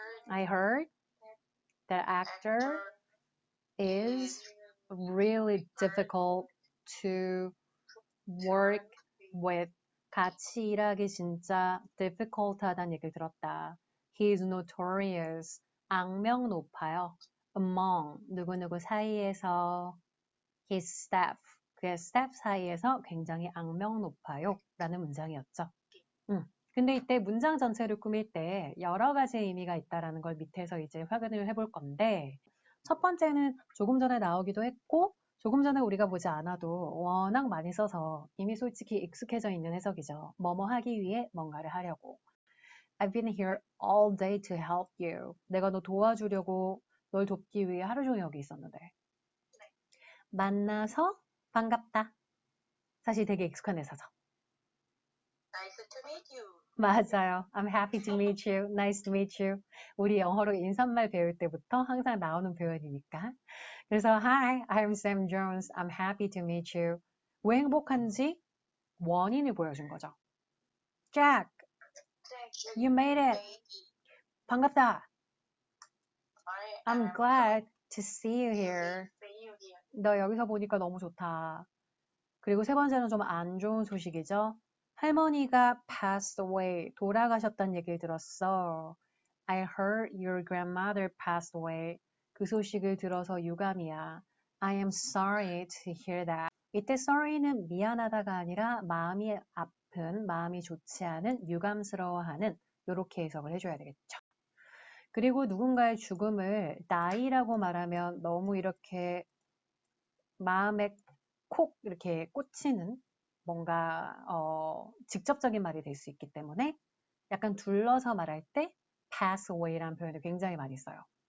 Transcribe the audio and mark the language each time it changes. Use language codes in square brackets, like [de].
[en] I heard the actor is really difficult to work with. [ko] 같이 일하기 진짜 difficult 하다는 얘기를 들었다. [en] He is notorious. [ko] 악명 높아요. [en] Among [ko] 누구누구 사이에서 [en] his staff. [ko] 그의 staff 사이에서 굉장히 악명 높아요. 라는 문장이었죠. 근데 이때 문장 전체를 꾸밀 때 여러 가지 의미가 있다는 걸 밑에서 이제 확인을 해볼 건데 첫 번째는 조금 전에 나오기도 했고 조금 전에 우리가 보지 않아도 워낙 많이 써서 이미 솔직히 익숙해져 있는 해석이죠. 뭐뭐 하기 위해 뭔가를 하려고. [en] I've been here all day to help you. [ko] 내가 너 도와주려고 널 돕기 위해 하루 종일 여기 있었는데. 만나서 반갑다. 사실 되게 익숙한 회사죠. [en] Nice to meet you. [ko] 맞아요. [en] I'm happy to meet you. Nice to meet you. [ko] 우리 영어로 인사말 배울 때부터 항상 나오는 표현이니까. 그래서 [en] Hi, I'm Sam Jones. I'm happy to meet you. [ko] 왜 행복한지 원인을 보여준 거죠. [en] Jack, you made it. [ko] 반갑다. [en] I'm glad to see you here. [ko] 너 여기서 보니까 너무 좋다. 그리고 세 번째는 좀 안 좋은 소식이죠. 할머니가 passed away, 돌아가셨다는 얘기를 들었어. [en] I heard your grandmother passed away. [ko] 그 소식을 들어서 유감이야. [en] I am sorry to hear that. [ko] 이때 sorry는 미안하다가 아니라 마음이 아픈, 마음이 좋지 않은, 유감스러워하는 이렇게 해석을 해줘야 되겠죠. 그리고 누군가의 죽음을 die라고 말하면 너무 이렇게 마음에 콕 이렇게 꽂히는 뭔가 직접적인 말이 될 수 있기 때문에 약간 둘러서 말할 때 pass away라는 표현을 굉장히 많이 써요.